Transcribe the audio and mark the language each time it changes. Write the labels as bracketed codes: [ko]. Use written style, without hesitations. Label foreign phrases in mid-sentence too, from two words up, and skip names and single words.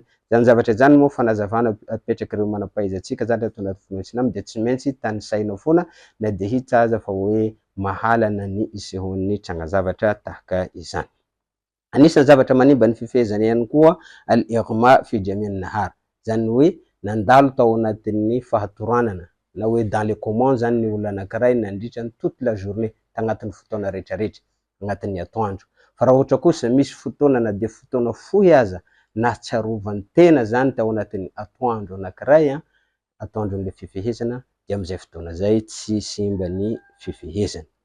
[mg] Zany zavatra zany moa fanazavana apetraky ireo manam-pahaizantsika zany ato anaty finoana islamo de tsy maintsy tanisaina foana na de hita aza fa hoe mahalana ny isehon'ny tsangazavatra tahaka izany. Anisany zavatra manimba ny fifehezana ihany koa [ar] الإغماء في جميع النهار, [mg] zany hoe nandalo tao anatin'ny fahatoranana na hoe [fr] dans les communs [mg] zany ny olona anankiray nandritra ny [fr] toute la journée [mg] tagnatin'ny fotoana rehetrarehetra agnatin'ny atoandro. Fa raha ohatra kosa misy fotoana na de fotoana fohy aza na tsarovany tena zany tao anatin'ny atoandro anankiray atoandron'le fifehezana de am'izay fotoana zay tsy simba ny fifehezana.